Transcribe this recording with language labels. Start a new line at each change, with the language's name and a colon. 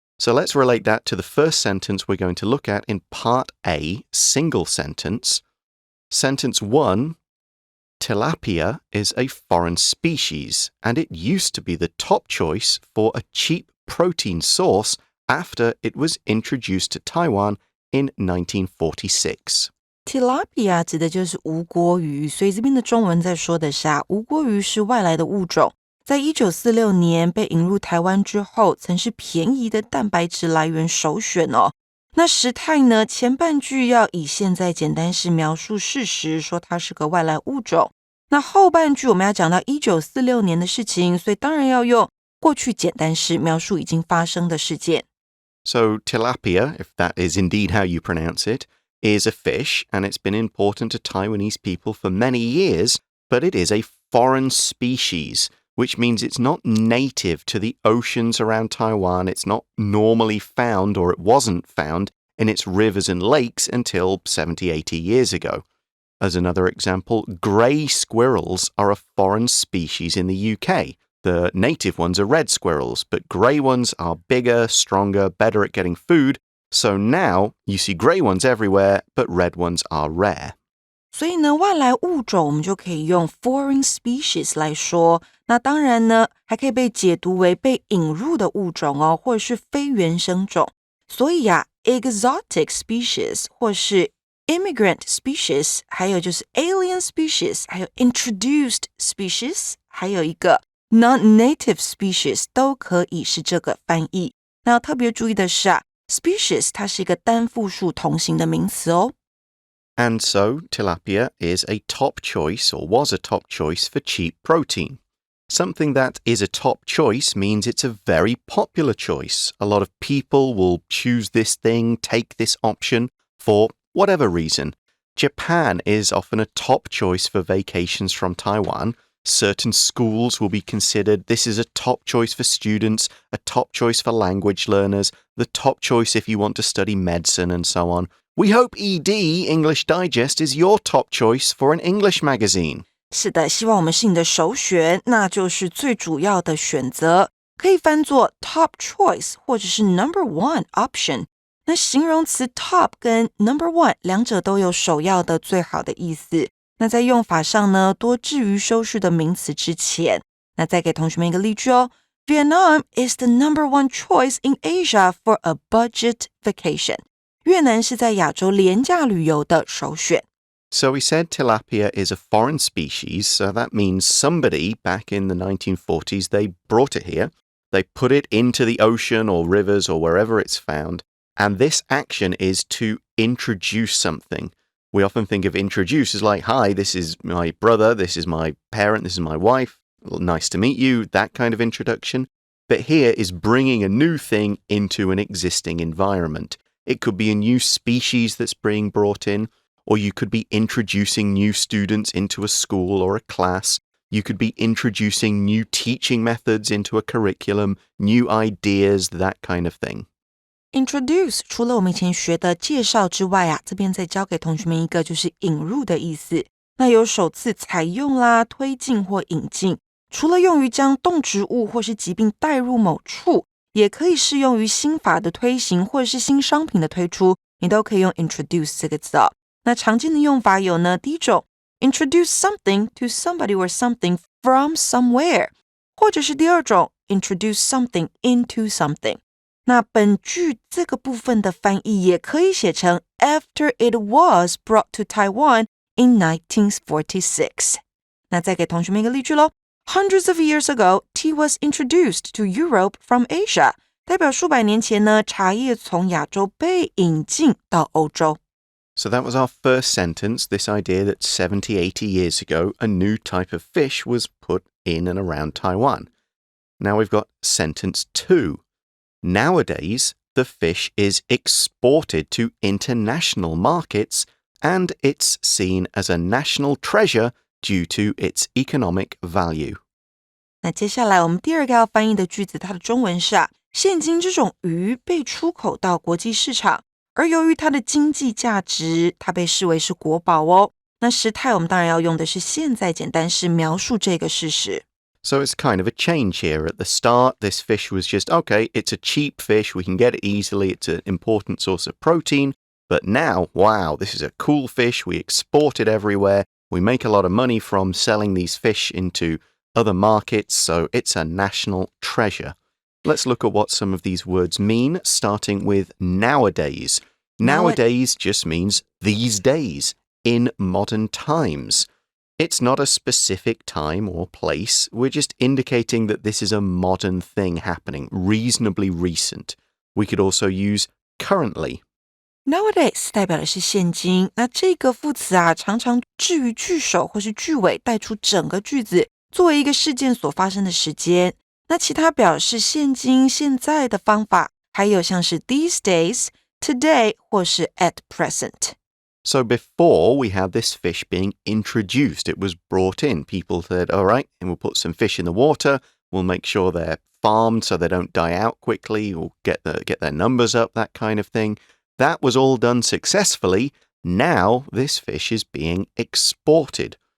English: So let's relate that to the first sentence we're going to look at in Part A, single sentence. Sentence 1, tilapia is a foreign species, and it used to be the top choice for a cheap protein source after it was introduced to Taiwan in 1946.
Chinese: Tilapia 指的就是无锅鱼，所以这边的中文在说的是无锅鱼是外来的物种，在1946年被引入台湾之后，曾是便宜的蛋白质来源首选哦。那时态呢，前半句要以现在简单式描述事实，说它是个外来物种。那后半句我们要讲到1946年的事情，所以当然要用过去简单式描述已经发生的事件。
English: So tilapia, if that is indeed how you pronounce it, is a fish, and it's been important to Taiwanese people for many years, but it is a foreign species, which means it's not native to the oceans around Taiwan. It's not normally found, or it wasn't found, in its rivers and lakes until 70, 80 years ago. As another example, grey squirrels are a foreign species in the UK. The native ones are red squirrels, but grey ones are bigger, stronger, better at getting food. So now you see grey ones everywhere, but red ones are rare.
Chinese: 所以呢，外来物种我们就可以用 foreign species 来说。那当然呢，还可以被解读为被引入的物种哦，或者是非原生种。所以exotic species 或是 immigrant species， 还有就是 alien species， 还有 introduced species， 还有一个 non-native species 都可以是这个翻译。那要特别注意的是species 它是一个单复数同形的名词哦。
English: And so, tilapia is a top choice, or was a top choice, for cheap protein. Something that is a top choice means it's a very popular choice. A lot of people will choose this thing, take this option, for whatever reason. Japan is often a top choice for vacations from Taiwan. Certain schools will be considered this is a top choice for students, a top choice for language learners, the top choice if you want to study medicine, and so on. We hope ED, English Digest, is your top choice for an English magazine.
Chinese: 是的，希望我们是你的首选，那就是最主要的选择，可以翻作 top choice 或者是 number one option。那形容词 top 跟 number one 两者都有首要的最好的意思。那在用法上呢，多置于修饰的名词之前。那再给同学们一个例句哦。
English: Vietnam is the number one choice in Asia for a budget vacation.
Chinese: 越南是在亚洲廉价旅游的首选。
English: So we said tilapia is a foreign species, so that means somebody back in the 1940s, they brought it here. They put it into the ocean or rivers or wherever it's found. And this action is to introduce something. We often think of introduce as like, hi, this is my brother, this is my parent, this is my wife. Nice to meet you, that kind of introduction. But here is bringing a new thing into an existing environment. It could be a new species that's being brought in, or you could be introducing new students into a school or a class. You could be introducing new teaching methods into a curriculum, new ideas, that kind of thing.
Chinese: Introduce 除了我们以前学的介绍之外啊，这边再教给同学们一个就是引入的意思。那有首次采用啦、推进或引进，除了用于将动植物或是疾病带入某处，也可以适用于新法的推行或者是新商品的推出，你都可以用 introduce 这个字哦。那常见的用法有呢，第一种
English: introduce something to somebody or something from somewhere，
Chinese: 或者是第二种
English: introduce something into something。
Chinese: 那本句这个部分的翻译也可以写成
English: After it was brought to Taiwan in 1946。
Chinese: 那再给同学们一个例句咯。
English: Hundreds of years ago, tea was introduced to Europe from Asia.
Chinese: 代表数百年前呢，茶叶从亚洲被引进到欧洲。
English: So that was our first sentence, this idea that 70, 80 years ago, a new type of fish was put in and around Taiwan. Now we've got sentence 2. Nowadays, the fish is exported to international markets, and it's seen as a national treasure due to its economic value.
Chinese: 那接下来我们第二个要翻译的句子，它的中文是现今这种鱼被出口到国际市场，而由于它的经济价值，它被视为是国宝哦。那时态我们当然要用的是现在简单式描述这个事实。
English: So it's kind of a change here. At the start, this fish was just, okay, it's a cheap fish, we can get it easily, it's an important source of protein. But now, wow, this is a cool fish, we export it everywhere, we make a lot of money from selling these fish into other markets, so it's a national treasure. Let's look at what some of these words mean, starting with nowadays. Nowadays just means these days, in modern times. It's not a specific time or place. We're just indicating that this is a modern thing happening, reasonably recent. We could also use currently.
Chinese: Nowadays 代表的是现今，那这个副词常常置于句首或是句尾，带出整个句子，作为一个事件所发生的时间。那其他表示现今、现在的方法，还有像是 these days, today 或是 at present。
English: So before we had this fish being introduced, it was brought in. People said, all right, and we'll put some fish in the water. We'll make sure they're farmed so they don't die out quickly or get their numbers up, that kind of thing. That was all done successfully. Now this fish is being exported.